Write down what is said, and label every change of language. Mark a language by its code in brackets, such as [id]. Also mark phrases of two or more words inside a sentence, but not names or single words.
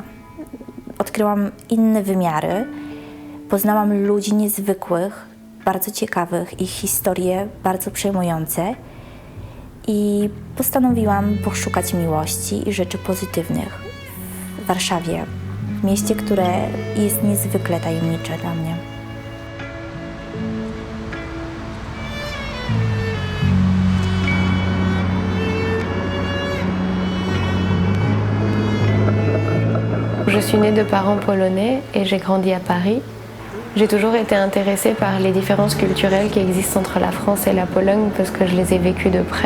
[pl] Odkryłam inne wymiary, poznałam ludzi niezwykłych, bardzo ciekawych, ich historie bardzo przejmujące i postanowiłam poszukać miłości i rzeczy pozytywnych w Warszawie, w mieście, które jest niezwykle tajemnicze dla mnie. [fr] Je suis née de parents polonais et j'ai grandi à Paris. J'ai toujours été intéressée par les différences culturelles qui existent entre la France et la Pologne parce que je les ai vécues de près.